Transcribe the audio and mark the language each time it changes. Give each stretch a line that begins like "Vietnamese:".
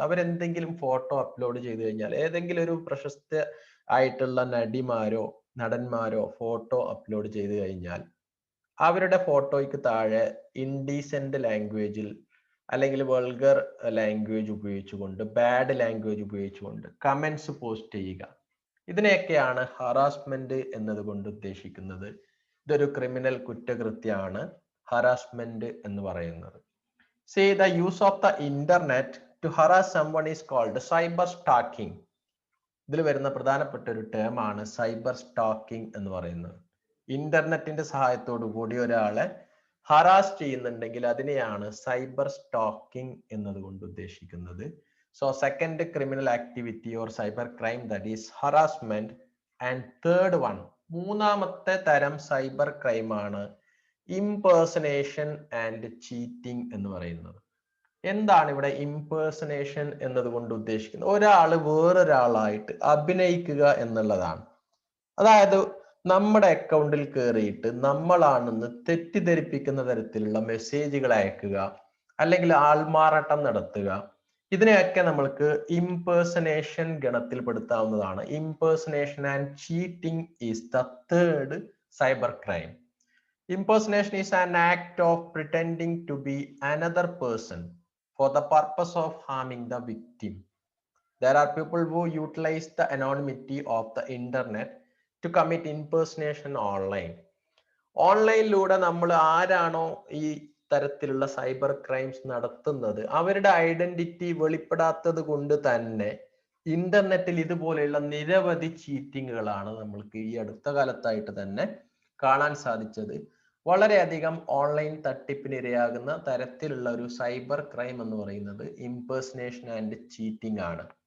Malayalam: അവരെന്തെങ്കിലും photo upload ചെയ്തു കഴിഞ്ഞാൽ, ഏതെങ്കിലും ഒരു പ്രശസ്ത ആയിട്ടുള്ള നടിമാരോ നടന്മാരോ ഫോട്ടോ അപ്ലോഡ് ചെയ്തു കഴിഞ്ഞാൽ അവരുടെ ഫോട്ടോയ്ക്ക് താഴെ ഇൻഡീസെന്റ് ലാംഗ്വേജിൽ അല്ലെങ്കിൽ വൾഗർ ലാംഗ്വേജ് ഉപയോഗിച്ചുകൊണ്ട്, ബാഡ് ലാംഗ്വേജ് ഉപയോഗിച്ചുകൊണ്ട് കമന്റ്സ് പോസ്റ്റ് ചെയ്യുക. ഇതിനെയൊക്കെയാണ് ഹറാസ്മെന്റ് എന്നതുകൊണ്ട് ഉദ്ദേശിക്കുന്നത്. ഇതൊരു ക്രിമിനൽ കുറ്റകൃത്യമാണ് ഹറാസ്മെന്റ് എന്ന് പറയുന്നത്.
English: See, the use of the internet to harass someone is called cyber stalking.
Malayalam: ഇതിൽ വരുന്ന പ്രധാനപ്പെട്ട ഒരു ടേം ആണ് സൈബർ സ്റ്റാക്കിംഗ് എന്ന് പറയുന്നത്. ഇന്റർനെറ്റിന്റെ സഹായത്തോടു കൂടി ഒരാളെ ഹറാസ് ചെയ്യുന്നുണ്ടെങ്കിൽ അതിനെയാണ് സൈബർ സ്റ്റാക്കിംഗ് എന്നതുകൊണ്ട് ഉദ്ദേശിക്കുന്നത്.
English: So second criminal activity or cyber crime, that is harassment. And third one,
Malayalam: മൂന്നാമത്തെ തരം സൈബർ ക്രൈം ആണ് ഇംപേഴ്സണേഷൻ ആൻഡ് ചീറ്റിംഗ് എന്ന് പറയുന്നത്. എന്താണ് ഇവിടെ ഇംപേഴ്സണേഷൻ എന്നതുകൊണ്ട് ഉദ്ദേശിക്കുന്നത്? ഒരാള് വേറൊരാളായിട്ട് അഭിനയിക്കുക എന്നുള്ളതാണ്. അതായത് നമ്മുടെ അക്കൗണ്ടിൽ കയറിയിട്ട് നമ്മളാണെന്ന് തെറ്റിദ്ധരിപ്പിക്കുന്ന തരത്തിലുള്ള മെസ്സേജുകൾ അയക്കുക, അല്ലെങ്കിൽ ആൾമാറാട്ടം നടത്തുക. ഇതിനെയൊക്കെ നമ്മൾക്ക് ഇംപേഴ്സണേഷൻ ഗണത്തിൽ പെടുത്താവുന്നതാണ്.
English: Impersonation and cheating is the third cyber crime. Impersonation is an act of pretending to be another person for the purpose of harming the victim. There are people who utilize the anonymity of the internet to commit impersonation online.
Malayalam: ഓൺലൈനിലൂടെ നമ്മൾ ആരാണോ ഈ തരത്തിലുള്ള cyber crimes നടത്തുന്നത് അവരുടെ identity വെളിപ്പെടാത്തത് കൊണ്ട് തന്നെ ഇന്റർനെറ്റിൽ ഇതുപോലെയുള്ള നിരവധി ചീറ്റിങ്ങുകളാണ് നമ്മൾക്ക് ഈ അടുത്ത കാലത്തായിട്ട് തന്നെ കാണാൻ സാധിച്ചത്. വളരെയധികം ഓൺലൈൻ തട്ടിപ്പിന് ഇരയാകുന്ന തരത്തിലുള്ള ഒരു സൈബർ ക്രൈം എന്ന് പറയുന്നത് ഇംപേഴ്സണേഷൻ ആൻഡ് ചീറ്റിംഗ് ആണ്.